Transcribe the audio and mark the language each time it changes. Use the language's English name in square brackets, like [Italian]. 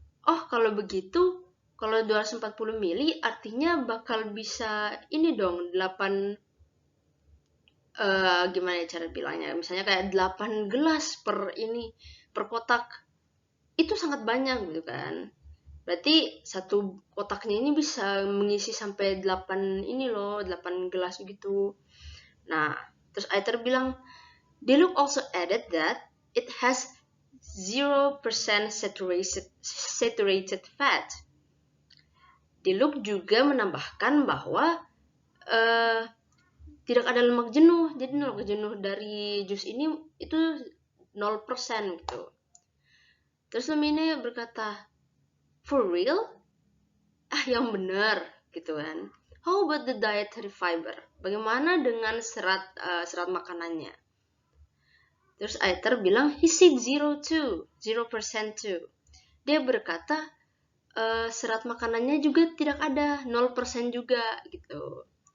[Indonesian] Oh, kalau begitu, kalau 240 mili artinya bakal bisa ini dong, 8 gimana ya cara bilangnya, misalnya kayak 8 gelas per kotak. Itu sangat banyak gitu kan. Berarti satu kotaknya ini bisa mengisi sampai 8 gelas gitu. Nah, terus Aether bilang, [English] Diluc also added that it has 0% saturated fat. [Indonesian] Diluc juga menambahkan bahwa tidak ada lemak jenuh. Jadi lemak jenuh dari jus ini itu 0% gitu. Terus Lumine berkata, [English] for real? [Indonesian] Yang benar gitu kan. [English] How about the dietary fiber? [Indonesian] Bagaimana dengan serat makanannya? Terus Aether bilang, [English] he said 0% too. [Indonesian] Dia berkata serat makanannya juga tidak ada, 0% juga gitu.